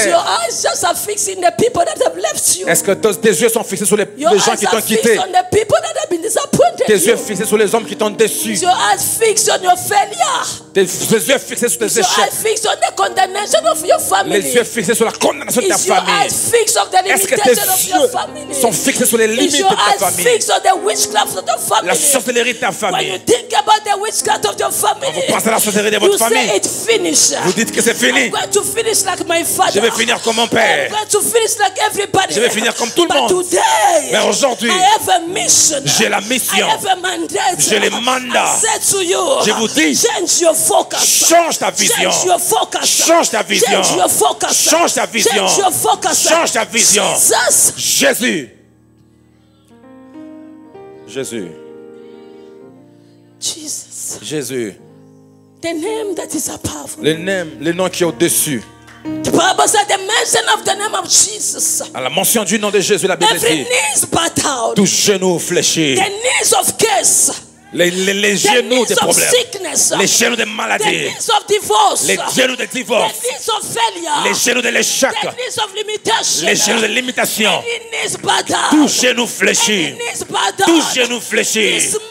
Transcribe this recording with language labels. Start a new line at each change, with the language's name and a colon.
English: Are your eyes just are fixed in the people that have left you?
French: Est-ce que tes yeux sont fixés sur les gens qui t'ont quitté?
English: On the people that have been disappointed.
French: Tes yeux fixés sur les hommes qui t'ont déçu?
English: Your eyes fixed on your failure.
French: Tes yeux fixés sur tes échecs?
English: Your eyes fixed on the condemnation of your family.
French: Les yeux fixés sur la condamnation de ta famille?
English: Your eyes fixed on the limitation of your family?
French: Sont fixés sur les limites de ta famille?
English: On the witchcraft of the family.
French: La sorcellerie de ta famille.
English: When you think about the witchcraft of your family,
French: vous pensez à la sorcellerie de votre famille.
English: Say it's finished.
French: Vous dites que c'est fini.
English: I'm going to finish like my father.
French: Je vais finir comme mon père.
English: I'm going to finish like everybody.
French: Je vais finir comme tout le monde.
English: Today,
French: mais aujourd'hui,
English: I have a mission.
French: J'ai la mission.
English: I
French: Je les mandate. Je vous dis, change ta vision. Change ta vision. Change ta vision. Change ta vision. Jésus. Jésus. Jésus.
English: The name that is above.
French: Le nom qui est au-dessus.
English: The Bible said the mention of the name of Jesus.
French: À la mention du nom de Jésus, la Bible
English: Every
French: dit,
English: knees bowed down.
French: tout genou fléchit.
English: The knees of curse.
French: Les genoux des problèmes, les genoux des maladies, les genoux de divorce, les genoux de l'échec, les genoux de limitation, tout genou fléchit, tout genou fléchit.